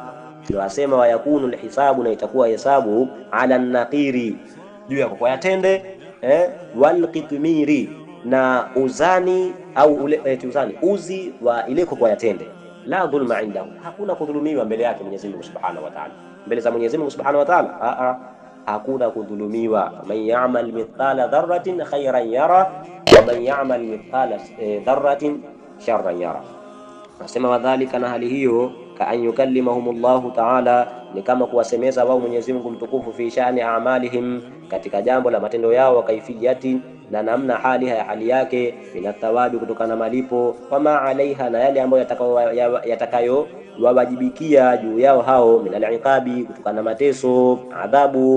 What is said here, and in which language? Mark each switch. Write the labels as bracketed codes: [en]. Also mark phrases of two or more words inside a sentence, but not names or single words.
[sw] Ndio asema [ar] ويكون الحساب, [sw] na itakuwa hesabu [ar] على النقير, [sw] juu ya kokwa ya tende, [ar] والقطمير, [sw] na uzani au ule uzani uzi wa ile kokwa ya tende. [ar] لا ظلم عنده, [sw] hakuna kudhulumiwa mbele yake Mwenyezi Mungu [ar] سبحانه وتعالى, [sw] mbele za Mwenyezi Mungu [ar] سبحانه وتعالى [sw] hakuna kudhulumiwa. [ar] من يعمل مثقال ذرة خيرا يره ومن يعمل مثقال ذرة شرا يره. [sw] Nasema wadhalika, na hali hiyo, [ar] كأن يكلمهم الله تعالى, [sw] ni kama kuwasemeza wao Mwenyezi Mungu mtukufu, [ar] في شأن أعمالهم, [sw] katika jambo la matendo yao, [ar] وكيفية, [sw] na namna hali yake, [ar] بلا ثواب, [sw] kutokana na malipo, [ar] وما عليها, [sw] na yale ambayo yatakayo wawajibikia juu yao hao, [ar] من العقاب, [sw] kutokana na mateso, adhabu.